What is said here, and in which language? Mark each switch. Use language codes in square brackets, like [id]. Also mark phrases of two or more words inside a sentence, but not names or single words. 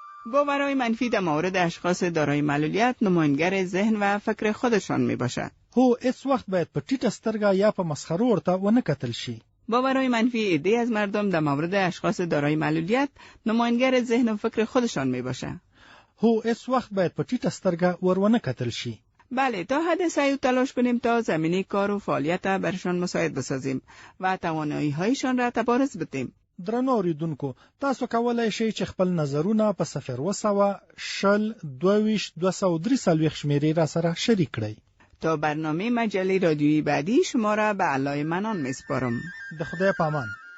[fa] باورهای منفی در مورد اشخاص دارای معلولیت نمایانگر ذهن و فکر خودشان می باشد. [ps] هو هیڅ وخت باید په ټیټه سترګه یا په مسخرو ورته ونه کتل شي. [fa] باورهای منفی عده‌ای از مردم در مورد اشخاص دارای معلولیت نمایانگر ذهن و فکر خودشان می باشد. [ps] هو هیڅ وخت باید په ټیټه سترګه ور ونه کتل شي. [fa] بله، تا حد سعی و تلاش کنیم تا زمینه کار و فعالیت برشان مساعد بسازیم و توانایی‌هایشان را تبارز بدیم. [ps] درنو اوریدونکو، تاسو کولای شئ چې خپل نظرونه په 020-20-203 شمیرې را سره شریک کړئ. [fa] تا برنامه مجله رادیویی بعدی شما را به علای منان میسپارم. [ps] د خدای پامان.